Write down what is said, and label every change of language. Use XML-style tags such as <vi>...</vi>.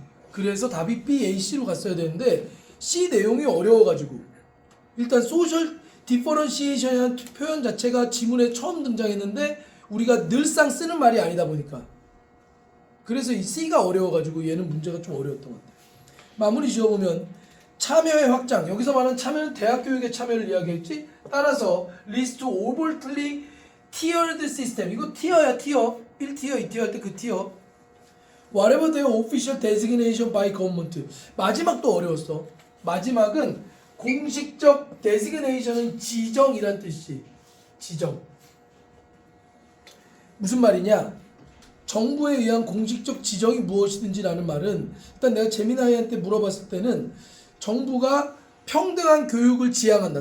<ko>그래서 답이 B, A, C로 갔어야 되는데 C 내용이 어려워가지고 일단 소셜 디퍼런시에이션이라는 표현 자체가 지문에 처음 등장했는데 우리가 늘상 쓰는 말이 아니다 보니까 그래서 이 C가 어려워가지고 얘는 문제가 좀 어려웠던 것 같아요. 마무리 지어보면 참여의 확장. 여기서 말하는 참여는 대학 교육의 참여를 이야기했지. 따라서 리스트</ko> <en>overtly tiered system.</en> <ko>이거 티어야 티어. 1티어 2티어 할 때 그 티어.</ko> <en>Whatever their official designation by government.</en> <ko>마지막도 어려웠어. 마지막은 공식적 designation은 지정이란 뜻이. 지정. 무슨 말이냐? 정부에 의한 공식적 지정이 무엇이든지라는 말은 일단 내가 재미나이한테 물어봤을 때는 정부가 평등한 교육을 지향한다.</ko>